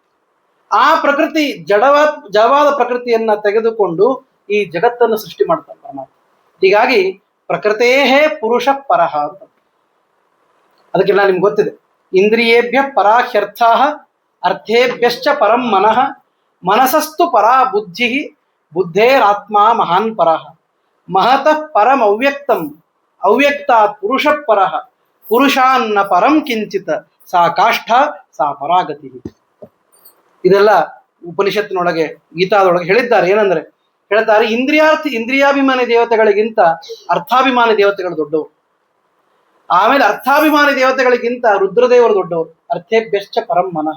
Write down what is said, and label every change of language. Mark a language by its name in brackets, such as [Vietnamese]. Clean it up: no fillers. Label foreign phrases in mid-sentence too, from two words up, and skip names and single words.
[Kannada] ಆ ಪ್ರಕೃತಿ ಜಡವಾದ ಪ್ರಕೃತಿಯನ್ನ ತೆಗೆದುಕೊಂಡು ಈ ಜಗತ್ತನ್ನು ಸೃಷ್ಟಿ ಮಾಡ್ತಾನೆ ಪರಮಾತ್ಮ. [Sanskrit] ಹೀಗಾಗಿ ಪ್ರಕೃತೇಹೇ ಪುರುಷ ಪರಹ ಅಂತ. [Kannada] ಅದಕ್ಕೆಲ್ಲ ನಿಮ್ಗೆ ಗೊತ್ತಿದೆ, [Sanskrit] ಇಂದ್ರಿಯೇಭ್ಯ ಪರಾಹ್ಯರ್ಥಾ ಅರ್ಥೇಭ್ಯಶ್ಚ ಪರಂ ಮನಃ ಮನಸಸ್ತು ಪರಾ ಬುದ್ಧಿ ಬುದ್ಧೇರಾತ್ಮ ಮಹಾನ್ ಪರಃ ಮಹತಃ ಪರಂ ಅವ್ಯಕ್ತಂ ಅವ್ಯಕ್ತಾತ್ ಪುರುಷ ಪರಃ ಪುರುಷಾನ್ನ ಪರಂ ಕಿಂಚಿತ್ ಸಾ ಕಾಷ್ಠ ಸಾ ಪರಾಗತಿ. [Kannada] ಇದೆಲ್ಲ ಉಪನಿಷತ್ತಿನೊಳಗೆ ಗೀತಾದೊಳಗೆ ಹೇಳಿದ್ದಾರೆ. ಏನಂದ್ರೆ ಹೇಳ್ತಾರೆ, ಇಂದ್ರಿಯಾಭಿಮಾನಿ ದೇವತೆಗಳಿಗಿಂತ ಅರ್ಥಾಭಿಮಾನಿ ದೇವತೆಗಳು ದೊಡ್ಡವರು. ಆಮೇಲೆ ಅರ್ಥಾಭಿಮಾನಿ ದೇವತೆಗಳಿಗಿಂತ ರುದ್ರದೇವರು ದೊಡ್ಡವರು, [Sanskrit] ಅರ್ಥೇಭ್ಯಶ್ಚ ಪರಂ ಮನಃ.